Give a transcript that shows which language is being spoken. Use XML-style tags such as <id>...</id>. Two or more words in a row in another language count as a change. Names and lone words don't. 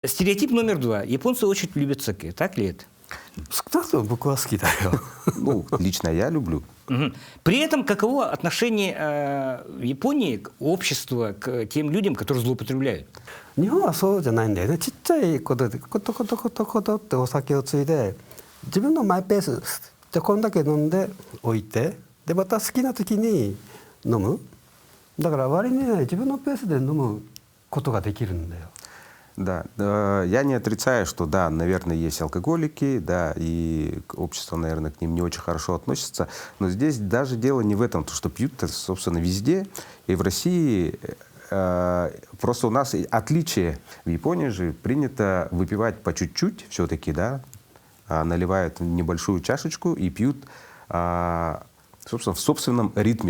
<ru>Стереотип номер два. Японцы очень любят саке. Так ли это? Ну, лично я люблю. Мгм. При этом каково отношение Японии к обществу, к тем людям, которые злоупотребляют?</ru> <ja>日本はそうじゃないんだよね。ちっちゃいことでコトコトコトコトってお酒をついで自分のマイペースじゃこんだけ飲んでおいてでまた好きな時に飲む。だから割にね自分のペースで飲むことができるんだよ。</ja> <ru>Да, я не отрицаю, что да, наверное, есть алкоголики, да, и общество, наверное, к ним не очень хорошо относится. Но здесь даже дело не в этом, то, что пьют, собственно, везде. И в России просто у нас отличие. В Японии же принято выпивать по чуть-чуть все-таки, да, наливают небольшую чашечку и пьют, собственно, в собственном ритме.</ru>